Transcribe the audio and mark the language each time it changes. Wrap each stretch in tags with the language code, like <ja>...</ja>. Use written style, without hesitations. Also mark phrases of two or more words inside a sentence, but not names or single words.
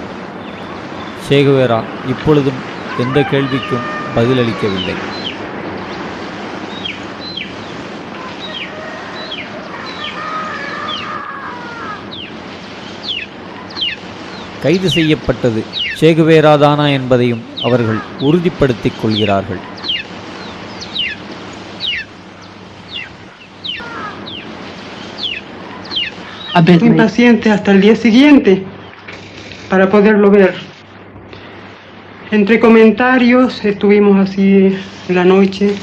<ta>சேகுவேரா இப்பொழுதும் எந்த கேள்விக்கும் பதிலளிக்கவில்லை. கைது செய்யப்பட்டது சேகுவேராதானா என்பதையும் அவர்கள் உறுதிப்படுத்திக் கொள்கிறார்கள்.</ta> <es>Impaciente hasta el día siguiente para poderlo ver. Entre comentarios estuvimos así la noche.</es>